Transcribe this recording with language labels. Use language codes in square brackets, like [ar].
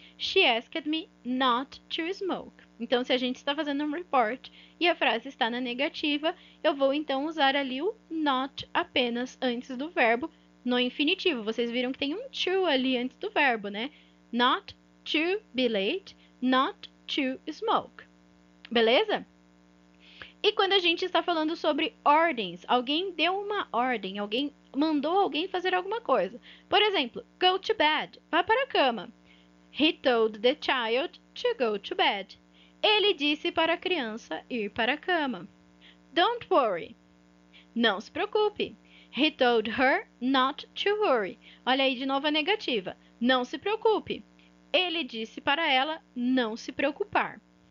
[en] She asked me not to smoke. [pt] Então, se a gente está fazendo um report e a frase está na negativa, eu vou então usar ali o not apenas antes do verbo no infinitivo. Vocês viram que tem um to ali antes do verbo, né? [en] Not to be late, not to smoke. [pt] Beleza? E quando a gente está falando sobre ordens, alguém deu uma ordem, alguém mandou alguém fazer alguma coisa. Por exemplo, [en] go to bed, [pt] vá para a cama. [en] He told the child to go to bed. [pt] Ele disse para a criança ir para a cama. [en] Don't worry. [pt] Não se preocupe. [en] He told her not to worry. [pt] Olha aí de novo a negativa. Não se preocupe. Ele disse para ela não se preocupar.